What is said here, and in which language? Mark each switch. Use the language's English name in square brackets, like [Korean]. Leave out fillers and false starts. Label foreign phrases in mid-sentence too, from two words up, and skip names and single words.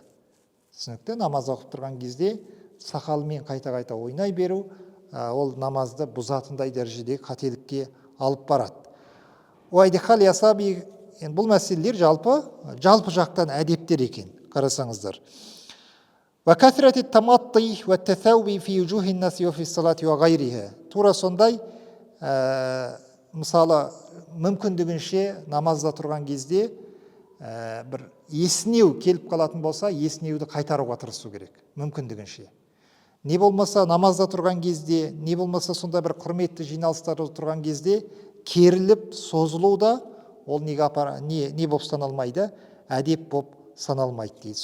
[Kazakh] Түсінікті? Намаз оқып тұрған кезде сақалымен қайта-қайта ойнай беру, ол намазды бұзатындай дәрежедегі қателікке алып барады. Уайдихал ясаби, бұл мәселелер жалпы жақтан әдептер екен, қарасаңыздар. [Arabic] وَكَثْرَةِ التَّمَطِّ وَالتَّثَوْبِ فِي وُجُوهِ النَّاسِ وَفِي الصَّلَاةِ وَغَيْرِهَا. [Kazakh] Тура сондай, мысалы, мүмкіндігінше намазда тұрған кезде бір есінеу келіп қалатын болса, есінеуді қайтаруға тырысу керек, мүмкіндігінше. Не болмаса намазда тұрған кезде, не болмаса сонда бір құрметті жиналыстарда тұрған кезде керіліп, созылу да ол не болып саналмайды, әдеп болып саналмайды дейді.